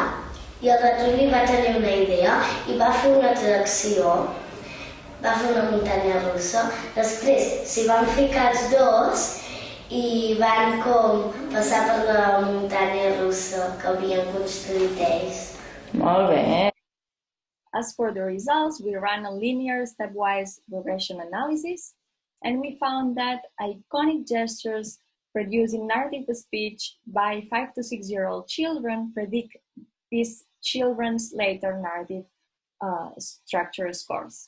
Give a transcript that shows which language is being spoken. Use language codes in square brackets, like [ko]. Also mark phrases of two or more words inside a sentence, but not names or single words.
[ca] I el ratolí va tenir una idea i va fer una atracció, va fer una muntanya russa. Després s'hi van ficar els dos i van com passar per la muntanya russa que havien construït ells. Molt bé. [en] As for the results, we ran a linear stepwise regression analysis, and we found that iconic gestures produced in narrative speech by 5 to 6-year-old children predict these children's later narrative structure scores.